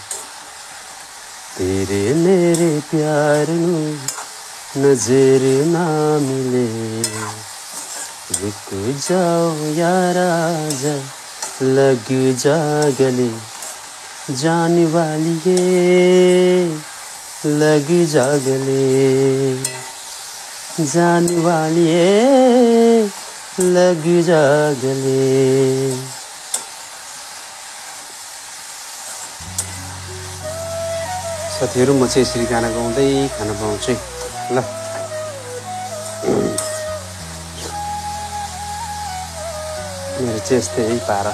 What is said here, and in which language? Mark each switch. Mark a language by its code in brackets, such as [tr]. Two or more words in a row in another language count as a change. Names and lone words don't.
[hi] तेरे मेरे प्यार नू नजर ना मिले, रुक जाओ यारा जा लग जा गले। जाने वाली ये लग जा गले, जाने वाली ये लग जा गले। [ne] साथीहरू, म चाहिँ यसरी गाना गाउँदै खाना बनाउँछु ल। मेरो चाहिँ यस्तै है पारा।